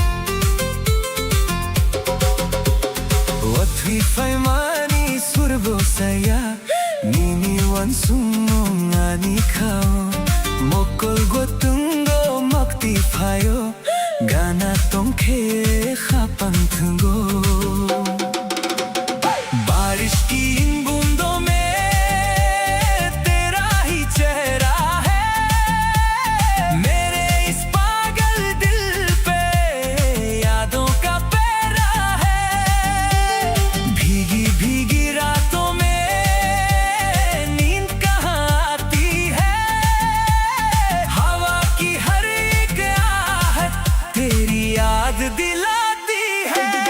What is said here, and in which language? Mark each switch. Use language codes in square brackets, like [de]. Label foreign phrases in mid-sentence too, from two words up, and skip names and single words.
[trp] Watui fai mani surbo saya Nini wan sumong ani khao Mokol go tungo makti payo Gana tongke khapang tungo [hi] बारिश की इन बूंदों में तेरा ही चेहरा है मेरे इस पागल दिल पे यादों का पहरा है भीगी भीगी रातों में नींद कहाँ आती है हवा की हर एक आहट तेरी याद दिलाती है